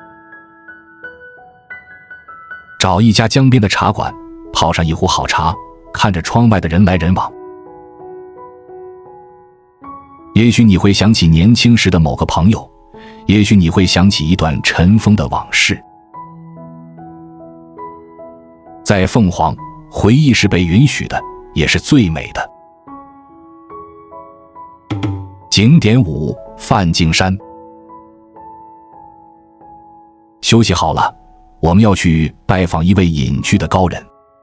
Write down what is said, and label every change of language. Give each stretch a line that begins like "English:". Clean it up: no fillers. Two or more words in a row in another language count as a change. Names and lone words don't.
Chinese: 找一家江邊的茶館，泡上一壺好茶，看着窗外的人來人往。也許你會想起年輕時的某個朋友，也許你會想起一段塵封的往事。在鳳凰，回憶是被允許的，也是最美的。景點5：梵淨山。休息好了，我們要去拜訪一位隱居的高人。